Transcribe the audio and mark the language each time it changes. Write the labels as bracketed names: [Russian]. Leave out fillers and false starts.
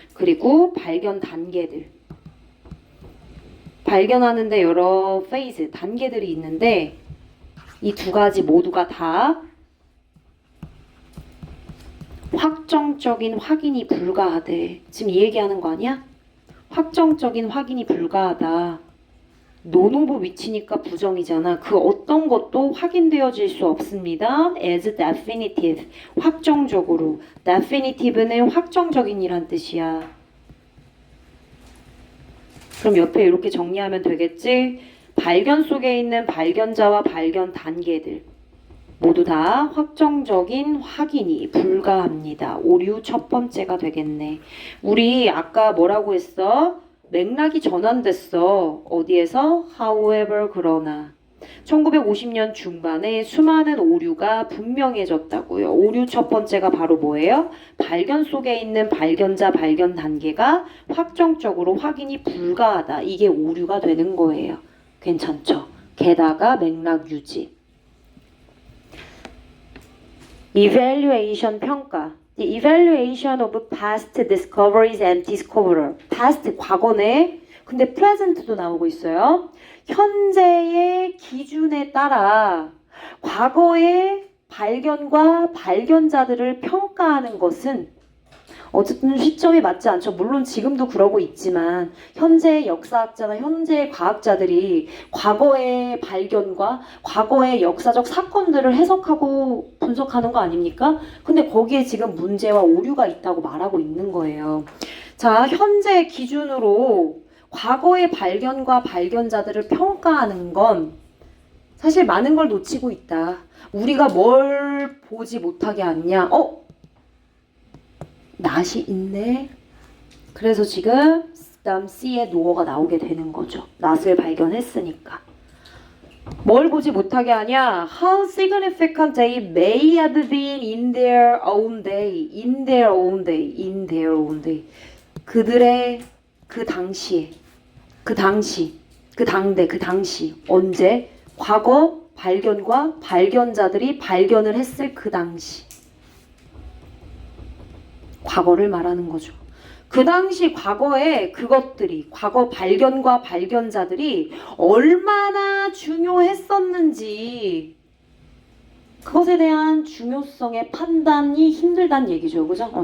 [Korean] 그리고 발견 단계들. 발견하는데 여러 페이즈, 단계들이 있는데 이 두 가지 모두가 다 확정적인 확인이 불가하대. 지금 이 얘기하는 거 아니야? 확정적인 확인이 불가하다. 논오브 위치니까 부정이잖아. 그 어떤 것도 확인되어질 수 없습니다. [English] as definitive, [Korean] 확정적으로. definitive는 확정적인이란 뜻이야. 그럼 옆에 이렇게 정리하면 되겠지? 발견 속에 있는 발견자와 발견 단계들 모두 다 확정적인 확인이 불가합니다. 오류 첫 번째가 되겠네. 우리 아까 뭐라고 했어? 맥락이 전환됐어. 어디에서? however 그러나 1950년 중반에 수많은 오류가 분명해졌다고요. 오류 첫 번째가 바로 뭐예요? 발견 속에 있는 발견자 발견 단계가 확정적으로 확인이 불가하다. 이게 오류가 되는 거예요. 괜찮죠? 게다가 맥락 유지. evaluation 평가. [English] The evaluation of past discoveries and discoverer. [Korean] past 과거네. 근데 present도 나오고 있어요. 현재의 기준에 따라 과거의 발견과 발견자들을 평가하는 것은 어쨌든 시점이 맞지 않죠. 물론 지금도 그러고 있지만 현재의 역사학자나 현재의 과학자들이 과거의 발견과 과거의 역사적 사건들을 해석하고 분석하는 거 아닙니까? 근데 거기에 지금 문제와 오류가 있다고 말하고 있는 거예요. 자, 현재 기준으로 과거의 발견과 발견자들을 평가하는 건 사실 많은 걸 놓치고 있다. 우리가 뭘 보지 못하게 하느냐? 낫이 있네. 그래서 지금 다음 C의 노어가 나오게 되는 거죠. 낫을 발견했으니까. 뭘 보지 못하게 하냐? [English] How significant they may have been in their own day. In their own day. In their own day. [Korean] 그들의 그 당시에, 그 당시, 그 당대, 그 당시. 언제? 과거 발견과 발견자들이 발견을 했을 그 당시. 과거를 말하는 거죠. 그 당시 과거에 그것들이, 과거 발견과 발견자들이 얼마나 중요했었는지 그것에 대한 중요성의 판단이 힘들다는 얘기죠. 그죠?